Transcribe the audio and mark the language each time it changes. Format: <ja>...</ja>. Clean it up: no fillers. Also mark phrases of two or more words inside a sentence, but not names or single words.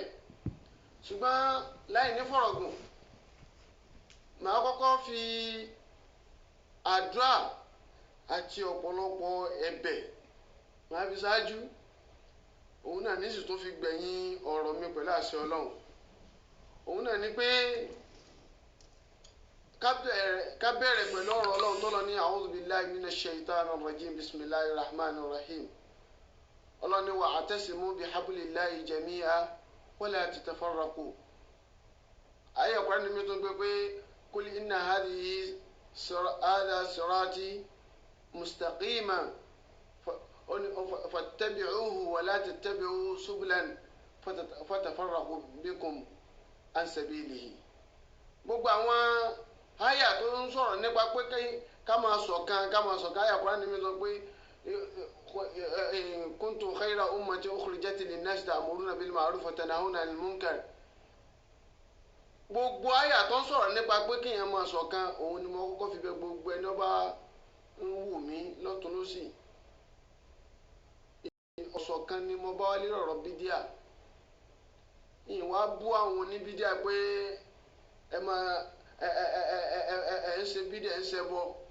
<yo>Ṣùgbọ́n láì ní fọ̀rọ̀gùn, màá kọ́kọ́ fi àdúrà àti ọ̀pọ̀lọpọ̀ ẹ̀bẹ̀ màá fi ṣáájú. Òun náà ní sì tó fi gbẹ̀yìn ọ̀rọ̀ mi pẹ̀lú àṣẹ Ọlọ́run. Òun náà ni pé ká bẹ̀rẹ̀ pẹ̀lú ọ̀rọ̀ Ọlọ́run tó lọ ní</yo> <ar>أعوذ بالله من الشيطان الرجيم بسم الله الرحمن الرحيم.</ar> <yo>Ọlọ́run ní</yo> <ar>واعتصموا بحبل الله جميعا ولا تفرقوا.</ar> <yo>Ayé ọ̀pọ̀ ẹni mi tó gbé pé</yo> <ar>قل إن هذه صراطي مستقيما فاتبعوه ولا تتبعوا سبلا فتفرق بكم عن سبيله.</ar> <yo>Gbogbo àwọn àyà tó ń sọ̀rọ̀ nípa pé ká máa ṣọ̀kan àyà Kùránì mi sọ pé</yo> <ar>كنتم خير أمة أخرجت للناس تأمرون بالمعروف وتنهون عن المنكر.</ar> <yo>Gbogbo àyà tó ń sọ̀rọ̀ nípa pé kéèyàn máa ṣọ̀kan, òun ni mo kọ́kọ́ fi bẹ̀ gbogbo ẹni ọba ń wù mí lọ́tùn lósì. Ọ̀ṣọ̀kan ni mo bá wá lérò ọ̀rọ̀ bídíà. Ìwà bú àwọn oníbídíà pé ẹ ń ṣe bídíà, ẹ ń ṣe bọ́.</yo>